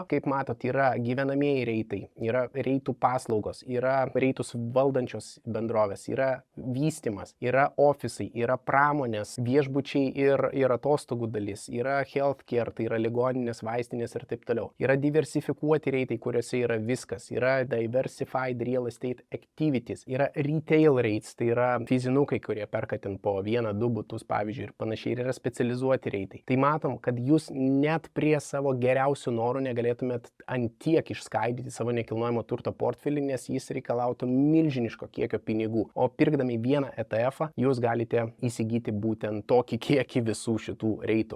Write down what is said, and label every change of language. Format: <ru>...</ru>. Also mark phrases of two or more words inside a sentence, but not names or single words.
<lt>Kaip matot, yra gyvenamieji reitai, yra reitų paslaugos, yra reitus valdančios bendrovės, yra vystymas, yra ofisai, yra pramonės, viešbučiai ir atostogų dalis, yra healthcare, tai yra ligoninės, vaistinės ir taip toliau. Yra diversifikuoti reitai, kuriuose yra viskas, yra</lt> <en>diversified real estate activities,</en> <lt>yra</lt> <en>retail rates,</en> <lt>tai yra fizinukai, kurie perka ten po 1-2 butus, pavyzdžiui, ir panašiai, ir yra specializuoti reitai. Tai matom, kad jūs net prie savo geriausių norų negalėtumėt antiek išskaidyti savo nekilnojamo turto portfelį, nes jis reikalautų milžiniško kiekio pinigų. O pirkdami vieną ETF-ą, jūs galite įsigyti būtent tokį kiekį visų šitų reitų.</lt>